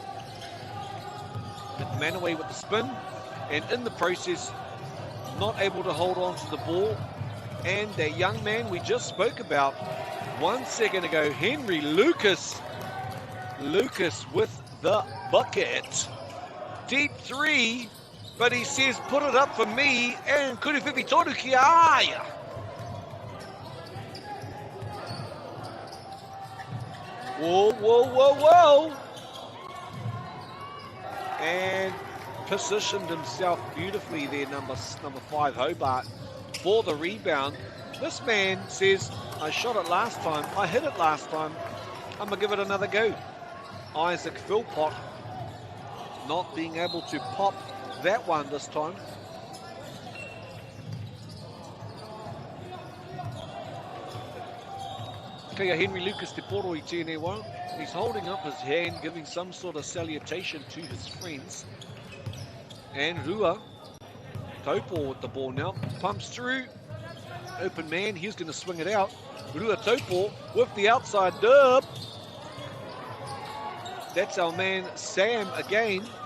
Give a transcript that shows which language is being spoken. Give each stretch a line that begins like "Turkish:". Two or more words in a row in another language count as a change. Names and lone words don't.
English: McManaway with the spin, and in the process, not able to hold on to the ball. And that young man we just spoke about 1 second ago, Henry Lucas. Lucas with the bucket. Deep three, but he says, put it up for me, and
Māori: Kuriwhipi toru ki aia.
English: Whoa, whoa, whoa, whoa. And positioned himself beautifully there, number 5, Hobart, for the rebound. This man says, I shot it last time, I hit it last time, I'm going to give it another go. Isaac Philpott not being able to pop that one this time.
Māori: Kia Henry Lucas te poro I tēnei wā.
English: He's holding up his hand, giving some sort of salutation to his friends. And Rua, Taupo with the ball now, pumps through. Open man, he's going to swing it out. Rua Taupo with the outside dub. That's our man Sam again.